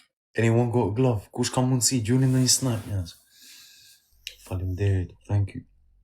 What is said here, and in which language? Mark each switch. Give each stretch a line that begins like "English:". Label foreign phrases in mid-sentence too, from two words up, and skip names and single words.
English: Anyone got a glove?
Albanian: Kush ka mundësi? Gjuni në një snipe, njerëz. Faleminderit.
English: Thank you.